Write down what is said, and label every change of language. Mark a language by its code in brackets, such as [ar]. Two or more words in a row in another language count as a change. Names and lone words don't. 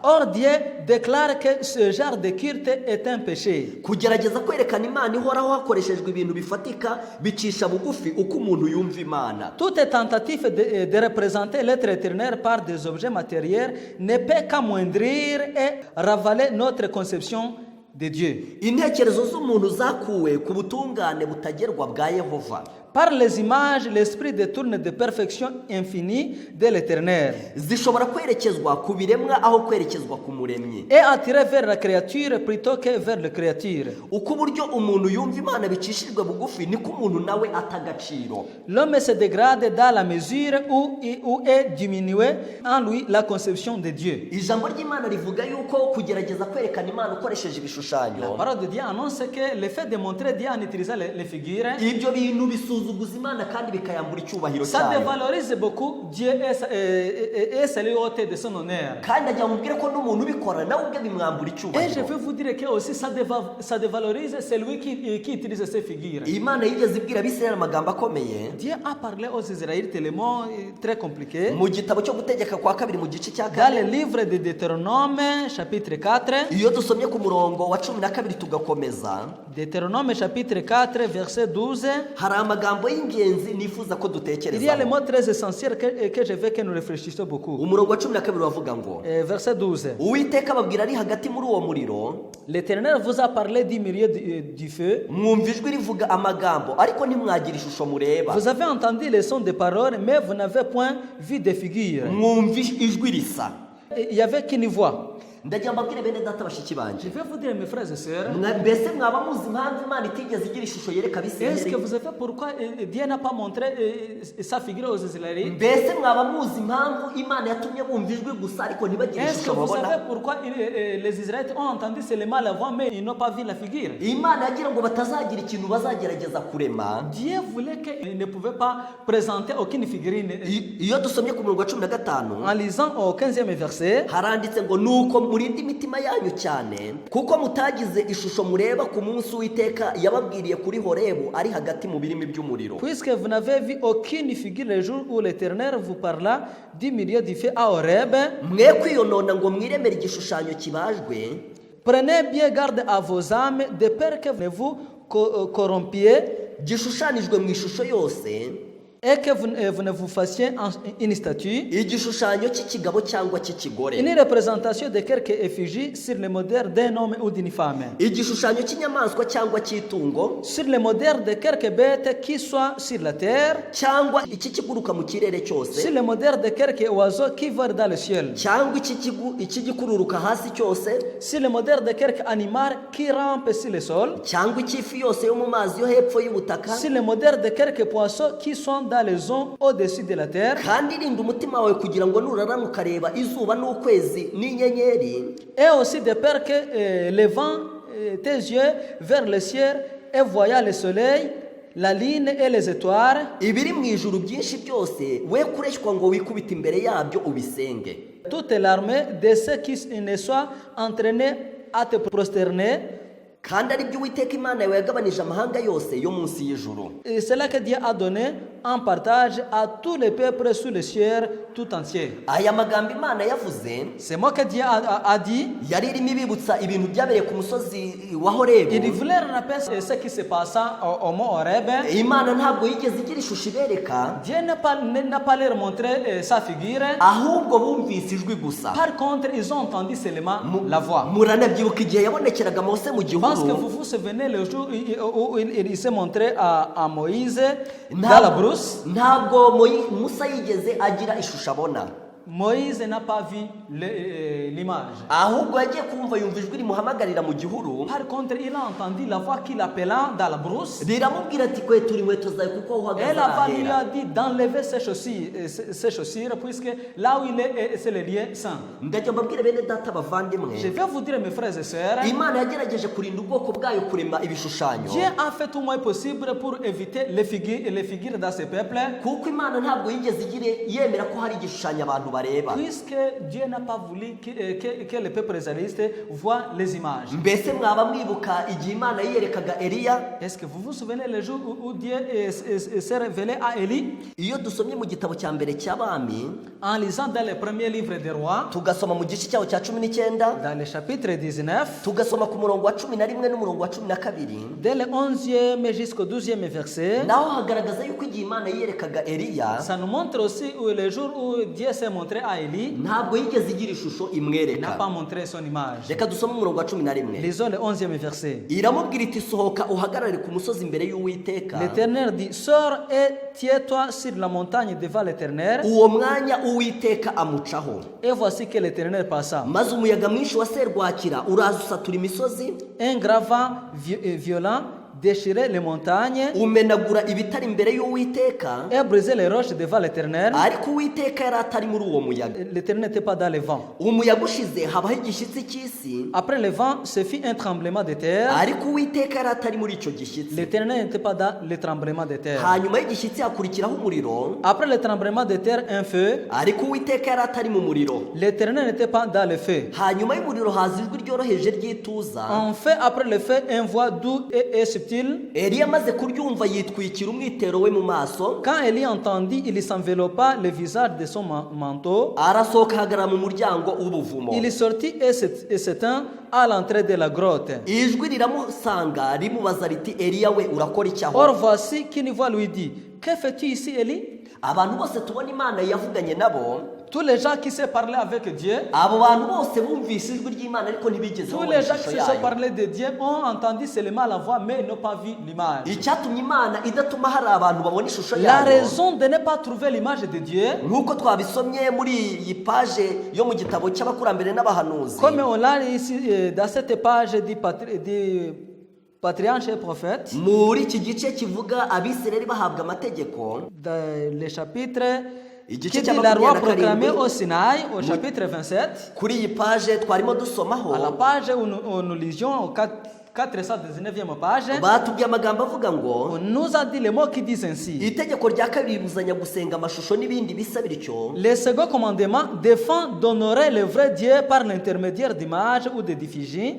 [fr] or Dieu déclare que ce genre de culte est un péché. [rw] Kugerageza kwerekana Imana ihoraho hakoreshejwe ibintu bifatika bicisha bugufi uko umuntu yumva Imana. [fr] Toute tentative de représenter l'être éternel par des objets matériels ne peut qu'amoindrir et ravaler notre conception de Dieu. [rw] Intekerezo z'umuntu zakuwe ku butungane butagerwa bwa Yehova. [fr] Par les images, l'esprit détourne de perfection infinie de l'éternel [rw] Zishobora kwerekezwa ku biremwa aho kwerekezwa ku muremyi. [fr] et attirer vers la créature plutôt que vers le créature. [rw] Uko uburyo umuntu yumva Imana bicishijwe bugufi niko umuntu nawe atagaciro. [fr] L'homme se dégrade dans la mesure où est diminuée en lui la conception de Dieu. [rw] Ijambo ry'Imana rivuga yuko kugerageza kwerekana Imana ukoresheje ibishushanyo, [fr] La parole de Dieu annonce que le fait de montrer Dieu en utilisant les figures, [rw] ibyo bintu bisuzuguza Imana kandi bikayambura icyubahiro [fr] Ça [rw] cyayo. [fr] dévalorise beaucoup Dieu et c'est le ôte de son honneur. [rw] kandi ajya mubwire ko n'umuntu ubikora nawe ubwe bimwambura [fr] Et je [rw] icyubahiro. [fr] veux vous dire que aussi ça dévalorise celui qui utilise ces figures. [rw] Imana yigeze ibwira Abisirayeli amagambo akomeye [fr] Dieu a parlé aux Israélites les mots très compliqués. [rw] mu gitabo cyo gutegeka kwa kabiri mu gice cya [fr] Dans le [rw] 4. [fr] livre de Deutéronome, chapitre 4, [rw] iyo dusomye ku murongo wa 12 tugakomeza, [fr] Deutéronome chapitre 4, verset 12, [rw] hari amagambo y'ingenzi nifuza ko [fr] il y a [rw] dutekerezaho. [fr] les mots très essentiels que je veux que nous réfléchissions beaucoup. [rw] umurongo wa 12 wavuga ngo, [fr] Verset 12. [rw] uwiteka ababwira ari hagati muri uwo muriro, [fr] L'Éternel vous a parlé du milieu du feu. [rw] mwumva ijwi rivuga amagambo ariko ntimwagira ishusho mureba. [fr] Vous avez entendu les sons des paroles, mais vous n'avez point vu de figures. [rw] mwumva ijwi risa. [fr] Il n'y avait qu'une voix. [rw] ndagira mbabwire bene data bashiki [fr] Je [rw] banje, [fr] vais vous dire, mes frères et sœurs, [rw] mbese mwaba muzi impamvu Imana itigeze igira ishusho yereka [fr] est-ce que [rw] Abisirayeli? [fr] vous savez pourquoi Dieu n'a pas montré sa figure aux Israélites? [rw] mbese mwaba muzi impamvu Imana yatumye bumva ijwi gusa ariko ntibagire [fr] Est-ce que [rw] ishusho [fr] vous [rw] babona? [fr] savez pourquoi les Israélites ont entendu seulement la voix, mais ils n'ont pas vu la figure? [rw] Imana yagira ngo batazagira ikintu bazagerageza kurema. [fr] Dieu voulait qu'ils ne pouvaient pas présenter aucune figurine. [rw] iyo dusomye ku murongo wa 15 [fr] En lisant au 15e verset, [rw] haranditse ngo, nuko murinde imitima yanyu cyane kuko mutagize ishusho mureba ku munsi w'iteka yababwiriye kuri Horebu ari hagati mu birimi by'umuriro. [fr] puisque vous n'avez vu aucune figure le jour où l'Éternel vous parla du milieu du feu à Horeb, [rw] mwe kwiyonona ngo mwiremere igishushanyo kibajwe, [fr] prenez bien garde à vos âmes, de peur que vous ne vous corrompiez [rw] gishushanijwe mu ishusho yose, [fr] et que vous ne vous fassiez une statue, [rw] igishushanyo cy'ikigabo cyangwa cy'ikigore, [fr] une représentation de quelque effigie sur le modèle d'un homme ou d'une femme, [rw] igishushanyo cy'inyamaswa cyangwa cy'itungo, [fr] sur le modèle de quelque bête qui soit sur la terre, [rw] cyangwa ikikiguruka mu kirere cyose, [fr] sur le modèle de quelque oiseau qui vole dans le ciel, [rw] cyangwa ikigikururuka hasi cyose, [fr] sur le modèle de quelque animal qui rampe sur le sol, [rw] cyangwa ikifi yose yo mu mazi yo hepfo y'ubutaka. [fr] sur le modèle de quelques poissons qui sont dans les eaux au-dessus de la terre, [rw] kandi rinda umutima wawe kugira ngo nurarama ukareba izuba n'ukwezi n'inyenyeri, [fr] et aussi de peur que levant tes yeux vers le ciel et voyant le soleil, la lune et les étoiles, [rw] ibiri mu ijuru byinshi byose we kureshywa ngo wikubite imbere yabyo ubisenge. [fr] toute l'armée de ceux qui ne soient entraînés à te prosterner. [rw] kandi ari byo Uwiteka Imana yawe yagabanije amahanga yose yo munsi y'ijuru. [fr] Et c'est là que Dieu a donné en partage à tous les peuples sous le ciel tout entier. [rw] aya magambo Imana yavuze [fr] C'est moi que Dieu a dit. [rw] yari irimo ibibutsa ibintu byabereye ku musozi wa [fr] Il [rw] Horebu. [fr] voulait rappeler ce qui se passa au mont Horeb. [rw] Imana ntabwo yigeze igira ishusho ibereka, [fr] Dieu n'a pas leur montré sa figure. [rw] ahubwo bumvise ijwi gusa. [fr] Par contre, ils ont entendu seulement la voix. [rw] muranabyibuka igihe yabonekeraga Mose mu [fr] Je pense que [rw] gihuru, [fr] vous vous souvenez le jour où il s'est montré à Moïse dans la brousse. [rw] ntabwo Musa yigeze agira ishusho abona, [fr] Moïse n'a pas vu l'image. [rw] ahubwo yagiye kumva yumva ijwi rimuhamagarira mu gihuru, [fr] Par contre, il a entendu la voix qui l'appela dans la brousse. [rw] riramubwira ati kwetura inkweto zawe kuko aho uhagaze [fr] Et la voix lui [rw] arahera. [fr] a dit d'enlever ses chaussures, puisque là où il est, c'est le lieu saint. [rw] ndajya mbabwire bene data bavandimwe, [fr] Je vais vous dire, mes frères et sœurs, [rw] Imana yagerageje kurinda ubwoko bwayo kurema ibishushanyo, [fr] Dieu a fait tout moyen possible pour éviter les figures dans ce peuple, [rw] kuko Imana ntabwo yigeze yemera ko hari igishushanyo abantu bareba. [fr] puisque Dieu n'a pas voulu que le peuple israélite voit les images. [rw] mbese mwaba mwibuka igihe Imana yiyerekaga Eliya? [fr] Est-ce que vous vous souvenez le jour où Dieu s'est révélé à Élie? [rw] iyo dusomye mu gitabo cya mbere cy'Abami, [fr] En lisant dans le premier livre des rois, [rw] tugasoma mu gice cyaho cya 19, [fr] dans le chapitre 19, [rw] tugasoma ku murongo wa 11 n'umurongo wa 12, [fr] dès le 11e jusqu'au 12e verset, [rw] naho hagaragaza yuko igihe Imana yiyerekaga Eliya [fr] ça nous montre aussi le jour où Dieu s'est montré à Élie, [rw] ntabwo yigeze igira ishusho [fr] n'a [rw] imwereka. [fr] pas montré son image. [rw] Reka dusome umurongo wa 11. [fr] Lisons le 11e verset. [rw] iramubwira iti sohoka uhagarare ku musozi imbere y'Uwiteka. [fr] L'Éternel dit, sors et tiens-toi sur la montagne devant l'Éternel. [rw] uwo mwanya Uwiteka amucaho, [fr] Et voici que l'Éternel passa. [rw] maze umuyaga mwinshi wa serwakira uraza usatura imisozi, [fr] Un grand vent violent déchirer les montagnes [rw] umenagura ibitari imbere y'Uwiteka, [fr] et briser les roches devant l'Éternel. [rw] ariko Uwiteka yari atari muri uwo muyaga. [fr] L'Éternel n'était pas dans le vent. [rw] Umuyaga ushize habaho igishyitsi cy'isi, [fr] Après le vent, ce fut un tremblement de terre. [rw] ariko Uwiteka yari atari muri icyo gishyitsi. [fr] L'Éternel n'était pas dans le tremblement de terre. [rw] Hanyuma y'igishyitsi hakurikiraho umuriro, [fr] Après le tremblement de terre, un feu. [rw] ariko Uwiteka yari atari mu muriro. [fr] L'Éternel n'était pas dans le feu. [rw] Hanyuma y'umuriro haza ijwi ryoroheje ry'ituza. [fr] En fait, après le feu, une voix douce et subtile. [rw] Eliya amaze kuryumva yitwikira umwitero we mu maso, [fr] Quand Élie entendit, il s'enveloppa le visage de son manteau. [rw] arasohoka ahagarara mu muryango w'ubuvumo. [fr] Il sortit et s'étend à l'entrée de la grotte. [rw] Ijwi riramusanga rimubaza riti, Eliya we urakora iki aho? [fr] Or voici qu'une voix lui dit, que fais-tu ici, Élie? [rw] Abantu bose tubona Imana yavuganye nabo, [fr] Tous les gens qui se parlaient avec Dieu, [rw] abo bantu bose bumvise ijwi ry'Imana ariko ntibigeze [fr] tous [rw] babona [fr] les gens qui [rw] ishusho [fr] se sont [rw] yayo. [fr] parlé de Dieu ont entendu seulement la voix, mais n'ont pas vu l'image. [rw] Icyatumye Imana idatuma hari abantu babona ishusho [fr] La [rw] yayo, [fr] raison de ne pas trouver l'image de Dieu, [rw] nk'uko twabisomye muri iyi paje yo mu gitabo cy'abakurambere n'abahanuzi, [fr] comme on l'a ici dans cette page du patriarche et prophète, [rw] muri iki gice kivuga Abisirayeli bahabwa amategeko, [fr] dans le chapitre [rw] igice [fr] qui [rw] cya [fr] dit la loi proclamée [rw] 27, [fr] au Sinaï, au chapitre 27, [rw] kuri iyi paje twarimo dusomaho, [fr] à la page où nous lisions au 419e page, [rw] batubwiye amagambo avuga ngo, [fr] on nous a dit les mots qui disent ainsi. [rw] itegeko rya kabiri ribuzanya gusenga amashusho n'ibindi bisa bityo. [fr] Le second commandement défend d'honorer le vrai Dieu par l'intermédiaire d'images ou de d'effigies.